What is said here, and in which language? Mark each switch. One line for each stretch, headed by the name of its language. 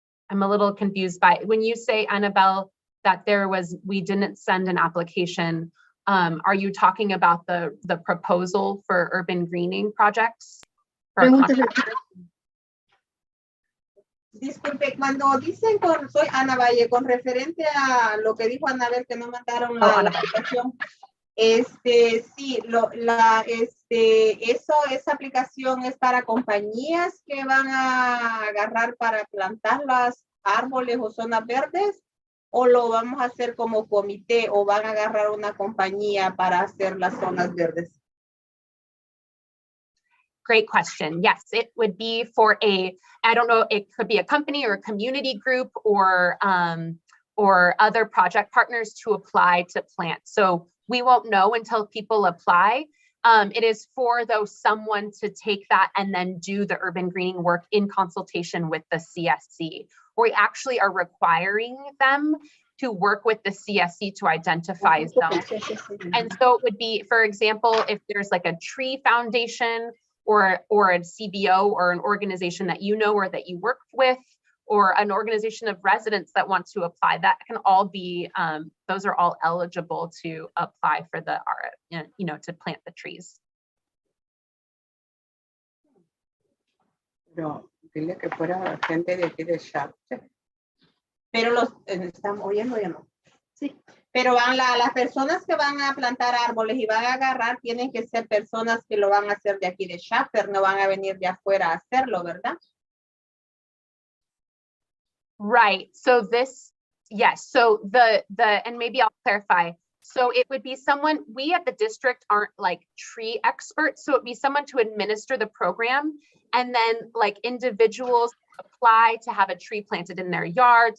English: I'm a little confused by when you say, Annabelle, that we didn't send an application. Are you talking about the proposal for urban greening projects?
Spanish: Disculpe, cuando dicen soy Ana Valle, con referente a lo que dijo Anabel, que no mandaron la aplicación, sí, esa aplicación es para compañías que van a agarrar para plantar los árboles o zonas verdes, o lo vamos a hacer como comité, o van a agarrar una compañía para hacer las zonas verdes.
English: Great question. Yes, it would be for I don't know, it could be a company or a community group or other project partners to apply to plant. So we won't know until people apply. It is for someone to take that and then do the urban greening work in consultation with the CSC. We actually are requiring them to work with the CSC to identify zones. And so it would be, for example, if there's like a tree foundation or a CBO or an organization that you know or that you work with, or an organization of residents that want to apply, that can all be, those are all eligible to apply for the, to plant the trees.
Spanish: No, dile que fuera gente de aquí de Chapter. Pero los están oyendo ya no. Sí. Pero las personas que van a plantar árboles y van a agarrar tienen que ser personas que lo van a hacer de aquí de Chapter, no van a venir de afuera a hacerlo, ¿verdad?
English: Right. So yes. So and maybe I'll clarify. So it would be someone, we at the district aren't like tree experts. So it'd be someone to administer the program, and then like individuals apply to have a tree planted in their yard.